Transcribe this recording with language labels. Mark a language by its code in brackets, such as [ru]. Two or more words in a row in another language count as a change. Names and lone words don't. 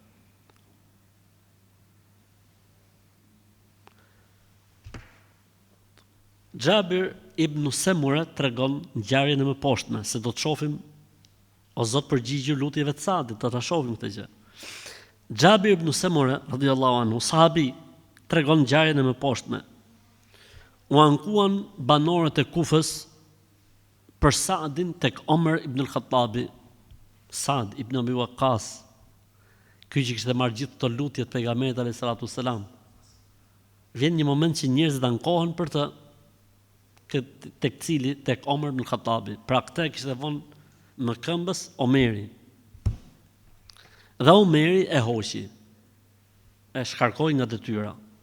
[sq] Xhabir ibn Samura tregon ngjarjen e mëposhtme, se do të shohim o Zot përgjigju lutjeve të Saadit, do ta shohim këtë gjë. Xhabir ibn Samura [ar] رضي الله عنه, [sq] sahabi, tregon ngjarjen e mëposhtme. U ankuan banorët e Kufës për Saadin tek Omer ibn al-Khattabi, Saad ibn Abi Waqqas, ky që kishte marrë gjithë këto lutje të pejgamberit [ar] عليه الصلاة والسلام. [sq] Vjen një moment që njerëzit ankohen për të tek Omer ibn al-Khattabi. Pra këtë kishte vënë në këmbës Omeri. Dhe Omeri e hoqi, e shkarkoi nga detyra.